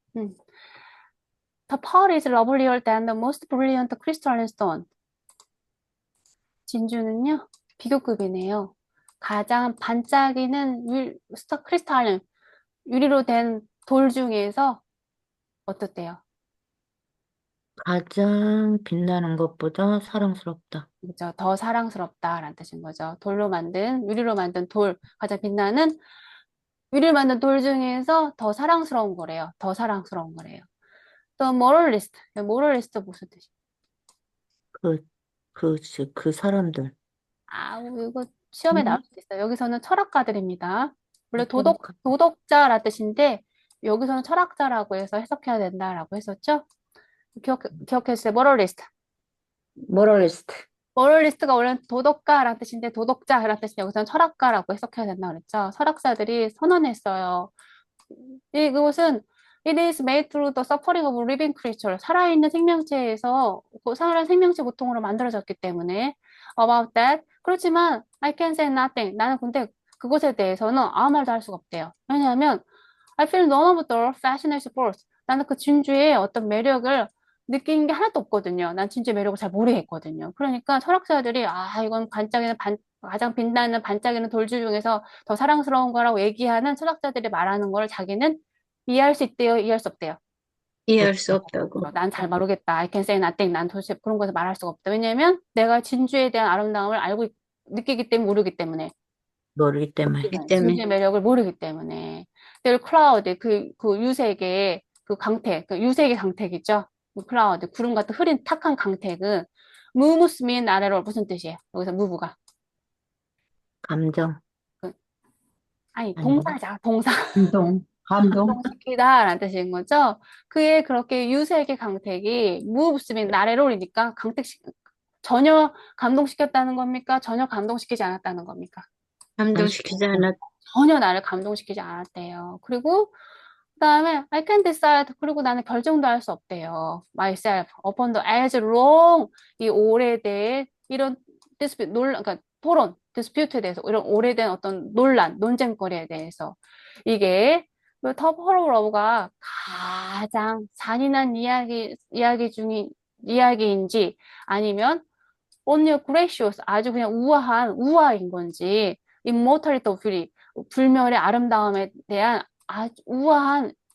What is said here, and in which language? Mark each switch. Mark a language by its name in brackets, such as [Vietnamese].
[English] The pearl is lovelier than the most brilliant crystalline stone. [Korean] 진주는요, 비교급이네요. 가장 반짝이는 크리스탈린, 유리로 된 돌 중에서 어떻대요? 가장 빛나는 것보다 사랑스럽다. 그죠? 더 사랑스럽다라는 뜻인 거죠. 유리로 만든 돌, 가장 빛나는 유리로 만든 돌 중에서 더 사랑스러운 거래요. 더 사랑스러운 거래요. 또 moralist, moralist 무슨 뜻이에요? 그, 그 사람들. 이거 시험에 나올 음, 수도 있어요. 여기서는 철학가들입니다. 원래 철학가. 도덕자라 뜻인데, 여기서는 철학자라고 해서 해석해야 된다라고 했었죠? 기억해 주세요. moralist. 모럴리스트. moralist가 원래는 도덕가라는 뜻인데, 도덕자라는 뜻인데, 여기서는 철학가라고 해석해야 된다고 그랬죠? 철학자들이 선언했어요. 이것은 [English] It is made through the suffering of living creature. [Korean] 살아있는 생명체에서 살아있는 생명체 고통으로 만들어졌기 때문에 [English] about that. [Korean] 그렇지만 [English] I can say nothing. [Korean] 나는 근데 그것에 대해서는 아무 말도 할 수가 없대요. 왜냐하면 [English] I feel none of the fascination force. [Korean] 나는 그 진주의 어떤 매력을 느낀 게 하나도 없거든요. 난 진주의 매력을 잘 모르겠거든요. 그러니까 철학자들이 이건 가장 빛나는 반짝이는 돌주 중에서 더 사랑스러운 거라고 얘기하는 철학자들이 말하는 걸 자기는 이해할 수 있대요, 이해할 수 없대요. 이해할 수 없다고. 난 잘 모르겠다. [English] I can say nothing. [Korean] 난 도대체 그런 것을 말할 수가 없다. 왜냐면 내가 진주에 대한 아름다움을 느끼기 때문에 모르기 때문에. 모르기 때문에. 이 때문에 진주의 매력을 모르기 때문에. 그 클라우드, 그 유색의 그 강택, 그 유색의 강택이죠. 그 클라우드, 구름 같은 흐린 탁한 강택은 무무스 민 아래로 무슨 뜻이에요? 여기서 무브가. 감정. 아니, 아닌가? 동사자, 동사. 감동, 감동시키다라는 뜻인 거죠. 그의 그렇게 유색의 강택이 무브스민 나래롤이니까 전혀 감동시켰다는 겁니까? 전혀 감동시키지 않았다는 겁니까? 감동시키지 않았. 전혀 나를 감동시키지 않았대요. 그리고 그다음에 [English] I can't decide. [Korean] 그리고 나는 결정도 할 수 없대요. [English] myself upon the as long [Korean] 이 오래된 이런 dispute 그러니까 토론 dispute에 대해서 이런 오래된 어떤 논쟁거리에 대해서 이게 터프 오브 러브가 가장 잔인한 이야기인지 아니면 [English] only gracious [Korean] 아주 그냥 우아인 건지 [English] immortality of beauty [Korean] 불멸의 아름다움에 대한 아주 우아한